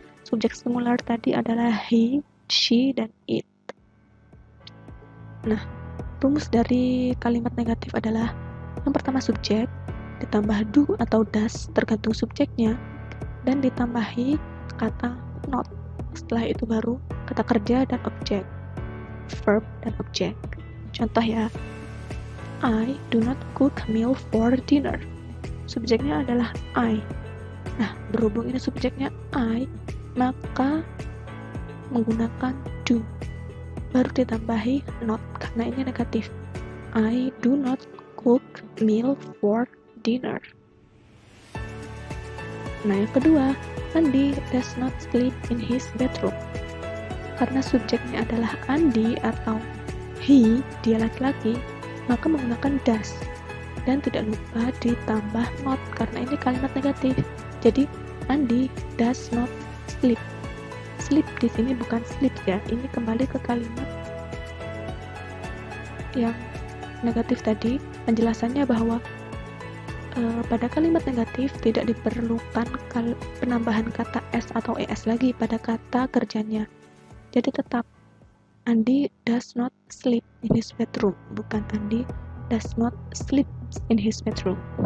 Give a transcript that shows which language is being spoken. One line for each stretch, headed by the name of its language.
Indonesian: Subjek singular tadi adalah he, she, dan it. Nah, rumus dari kalimat negatif adalah yang pertama subjek, ditambah do atau does tergantung subjeknya, dan ditambahi kata not. Setelah itu baru kata kerja dan objek, verb dan objek. Contoh ya,
English: I do not cook meal for dinner.
Indonesian: Subjeknya adalah I. Nah, berhubung ini subjeknya I, maka menggunakan do. Baru ditambahi not karena ini negatif.
English: I do not cook meal for dinner.
Indonesian: Nah, yang kedua,
English: Andi does not sleep in his bedroom.
Indonesian: Karena subjeknya adalah Andi atau he, dia laki-laki, maka menggunakan does. Dan tidak lupa ditambah not karena ini kalimat negatif.
English: Jadi Andi does not sleep.
Indonesian: Sleep di sini bukan sleep ya. Ini kembali ke kalimat yang negatif tadi. Penjelasannya bahwa pada kalimat negatif tidak diperlukan penambahan kata s atau es lagi pada kata kerjanya. Jadi tetap
English: Andi does not sleep in his bedroom,
Indonesian: bukan
English: Andi does not sleep in his bedroom.